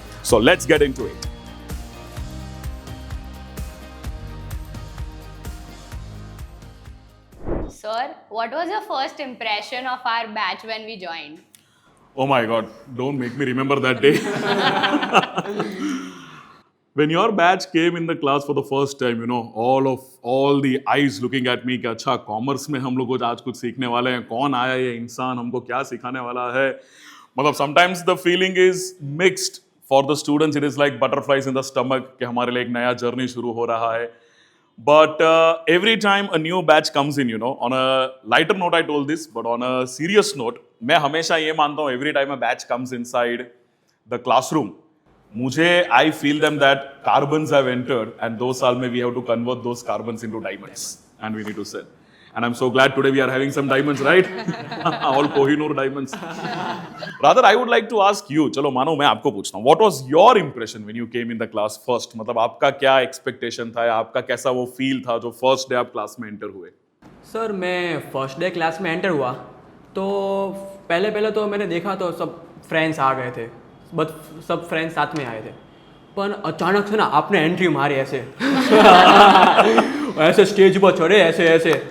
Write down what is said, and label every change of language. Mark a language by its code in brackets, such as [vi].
[en] So let's get into it. Sir, what was your first impression of our batch when we joined? Oh my God, don't make me remember that day. When your batch came in the class for the first time, all the eyes looking at me [hi] कि अच्छा commerce में हम लोग आज कुछ सीखने वाले हैं, कौन आया ये इंसान, हमको क्या सिखाने वाला है. [en] मतलब sometimes the feeling is mixed. For the students it is like butterflies in the stomach [hi] कि हमारे लिए एक नया जर्नी शुरू हो रहा है. [en] But every time a new batch comes in, on a lighter note I told this, but on a serious note, [hi] मैं हमेशा ये मानता हूँ [en] every time a batch comes inside the classroom, I feel them that carbons have entered and those साल में we have to convert those carbons into diamonds and we need to sell. And I'm so glad today we are having some diamonds, right? All Kohinoor diamonds. Rather, I would like to ask you, [hi] चलो मानो मैं आपको पूछता हूँ, [en] what was your impression when you came in the class first? [hi] मतलब आपका क्या expectation था, आपका कैसा वो feel था जो first day आप class में enter हुए? सर मैं फर्स्ट डे क्लास में एंटर हुआ तो पहले तो मैंने देखा तो सब फ्रेंड्स आ गए थे, बस सब फ्रेंड्स साथ में आए थे. पर अचानक से ना आपने एंट्री मारी ऐसे ऐसे स्टेज पर चढ़े ऐसे.